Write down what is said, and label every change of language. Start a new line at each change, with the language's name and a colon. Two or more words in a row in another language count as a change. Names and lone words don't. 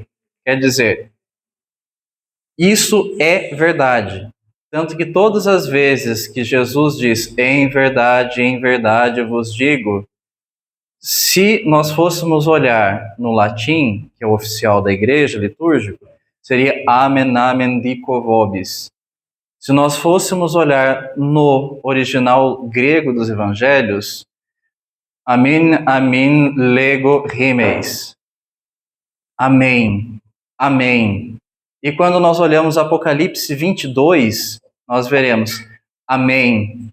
Portuguese: Quer dizer, isso é verdade. Tanto que todas as vezes que Jesus diz, em verdade eu vos digo, se nós fôssemos olhar no latim, que é o oficial da igreja, litúrgico, seria
Latin: amen, amen, dico vobis.
Portuguese: Se nós fôssemos olhar no original grego dos evangelhos,
Greek: αμήν, αμήν, λέγω, υμίν.
Portuguese: Amém, amém. E quando nós olhamos Apocalipse 22, nós veremos: Amém.